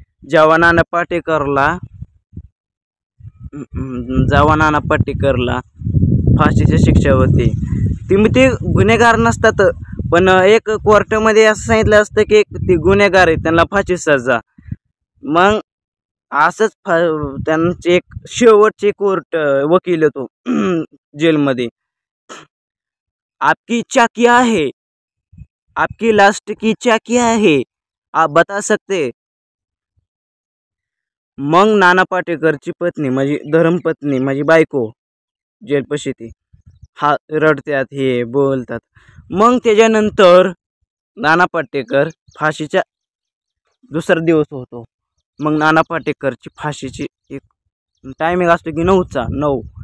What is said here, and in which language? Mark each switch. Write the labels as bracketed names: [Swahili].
[Marathi] जेव्हा नाना पाटेकरला फाशीची शिक्षा होती, ते गुन्हेगार नसतात, पण एक कोर्टामध्ये असं सांगितलं असतं की ते गुन्हेगार आहे, त्यांना फाशी सजा. मग असंच त्यांचे एक शेवटचे कोर्ट वकील येतो जेलमध्ये. [Hindi] आपकी इच्छा क्या है, आपकी लास्ट की इच्छा क्या है, आप बता सकते. [Marathi] मग नाना पाटेकरची पत्नी, माझी धर्मपत्नी, माझी बायको जेलपशी ती रडतात, हे बोलतात. मग त्याच्यानंतर नाना पाटेकर फाशीच्या दुसरा दिवस होतो. मग नाना पाटेकरची फाशीची एक टायमिंग असतो की 9:09.